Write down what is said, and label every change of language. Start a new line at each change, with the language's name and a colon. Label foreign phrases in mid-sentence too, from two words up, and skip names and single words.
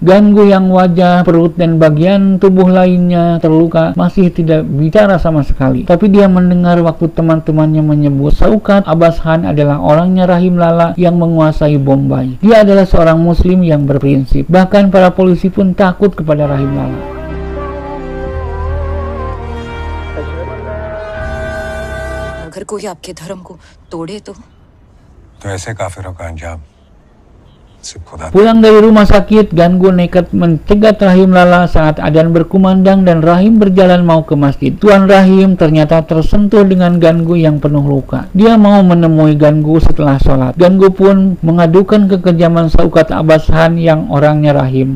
Indonesian: Gangu yang wajah, perut, dan bagian tubuh lainnya terluka masih tidak bicara sama sekali. Tapi dia mendengar waktu teman-temannya menyebut Saukat Abbas Khan adalah orangnya Rahim Lala yang menguasai Bombay. Dia adalah seorang muslim yang berprinsip. Bahkan para polisi pun takut kepada Rahim Lala.
Hindi: अगर कोई आपके धर्म को तोड़े तो तो ऐसे काफिरों का अंजाम सिर्फ खुदा।
Indonesian: Pulang dari rumah sakit, Gangu nekat mencegat Rahim Lala saat adzan berkumandang dan Rahim berjalan mau ke masjid. Tuan Rahim ternyata tersentuh dengan Gangu yang penuh luka. Dia mau menemui Gangu setelah sholat. Gangu pun mengadukan kekejaman Saukat Abbas Han yang orangnya Rahim.